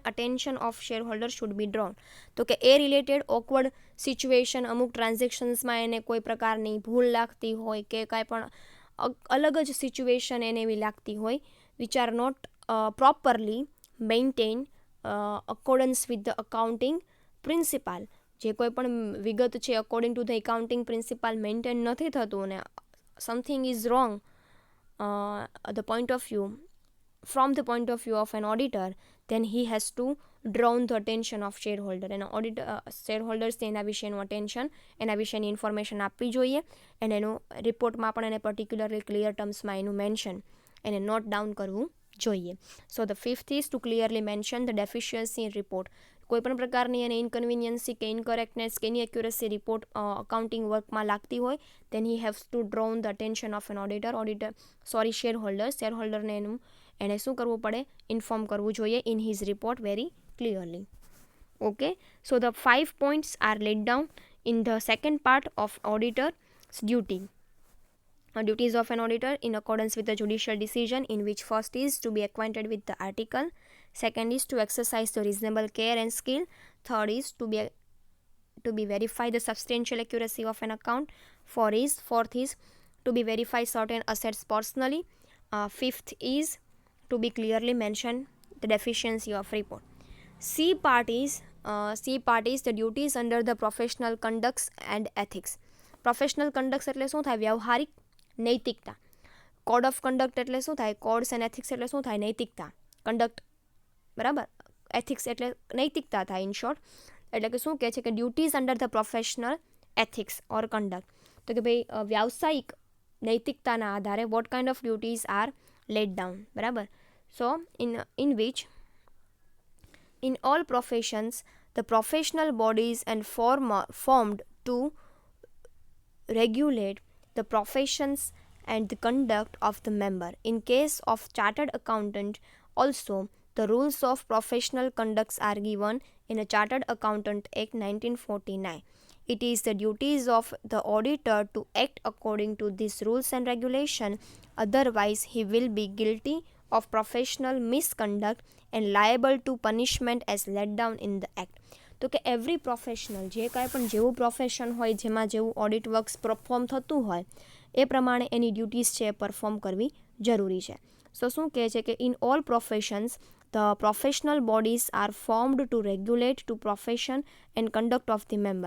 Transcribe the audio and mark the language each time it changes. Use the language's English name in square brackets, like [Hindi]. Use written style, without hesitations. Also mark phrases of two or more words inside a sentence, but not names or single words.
[English] Attention of shareholder should be drawn, [Gujarati] તો કે એ [English] related awkward situation, [Gujarati] અમુક ટ્રાન્ઝેક્શન્સમાં એને કોઈ પ્રકારની ભૂલ લાગતી હોય કે કાંઈ પણ અલગ જ સિચ્યુએશન એને એવી લાગતી હોય [English] which are not properly maintain accordance with the accounting principal, [Gujarati] જે કોઈ પણ વિગત છે [English] according to the accounting principal [Gujarati] મેન્ટેન નથી થતું અને [English] something is wrong the point of view from the point of view of an auditor, then he has to drawn the attention of shareholder. [Gujarati] અને ઓડિટર શેરહોલ્ડર્સને એના વિશેનું અટેન્શન, એના વિશેની ઇન્ફોર્મેશન આપવી જોઈએ અને એનું રિપોર્ટમાં પણ એને [English] particularly clear [Gujarati] ટર્મ્સમાં એનું મેન્શન એને [English] note down [Gujarati] કરવું જોઈએ. [English] So the fifth is to clearly mention the deficiency in report. [Gujarati] કોઈ પણ પ્રકારની એને ઇનકન્વિનિયન્સી કે ઇનકરેક્ટનેસ કે ઇનએક્યુરસી [English] report accounting [Gujarati] વર્કમાં લાગતી હોય [English] then he has to drawn the attention of an [Gujarati] શેરહોલ્ડરને એને શું કરવું પડે, ઇન્ફોર્મ કરવું જોઈએ [English] in his report very clearly. Okay, so the 5 points આર laid down in the second part of auditor's duty. Duties of an auditor in accordance with the judicial decision, in which first is to be acquainted with the article, second is to exercise the reasonable care and skill, third is to be verify the substantial accuracy of an account, fourth is to be verify certain assets personally, fifth is to be clearly mention the deficiency of report. C part is the duties under the professional conducts and ethics. professional conducts [Gujarati] એટલે શું થાય? વ્યવહારિક નૈતિકતા. [English] code of conduct [Gujarati] એટલે શું થાય? [English] codes and ethics [Gujarati] એટલે શું થાય? નૈતિકતા. કન્ડક્ટ બરાબર, એથિક્સ એટલે નૈતિકતા થાય [English] in short. [Gujarati] એટલે કે શું કહે છે કે [English] duties under the professional ethics or conduct, [Gujarati] તો કે ભાઈ વ્યાવસાયિક નૈતિકતાના આધારે [English] what kind of duties are laid down, [Gujarati] બરાબર. [English] So in which in all professions the professional bodies and formed to regulate the professions and the conduct of the member. In case of chartered accountant also the rules of professional conducts are given in a Chartered Accountant Act 1949. It is the duties of the auditor to act according to these rules and regulation, otherwise he will be guilty of professional misconduct and liable to punishment as laid down in the act. [Gujarati] તો કે [English] every professional, [Gujarati] જે કાંઈ પણ જેવું પ્રોફેશન હોય, જેમાં જેવું [English] audit works [Gujarati] પરફોર્મ થતું હોય એ પ્રમાણે એની ડ્યુટીઝ છે એ પરફોર્મ કરવી જરૂરી છે. [English] સો [Gujarati] શું કહે છે કે [English] in all professions the professional bodies are formed to regulate to profession and conduct of the member.